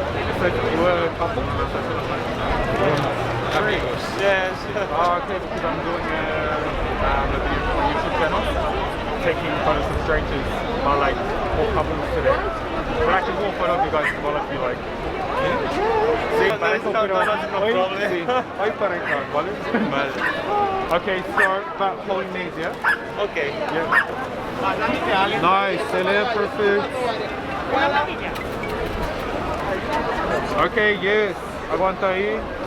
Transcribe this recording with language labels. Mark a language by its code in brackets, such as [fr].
[en] It's like you were a couple. [es] Amigos. [en] Yes. Okay, because I'm doing a video for a YouTube channel, taking photos of strangers, but like all couples today. But I can do a photo of you guys as well if you like. [es] Sí, para eso, pero hoy sí, hoy para acá, ¿vale? Vale. [en] Okay, so but holding these, yeah? Okay. Yeah. Nice, Celia, perfect. Okay, yes. [es] Aguanta ahí.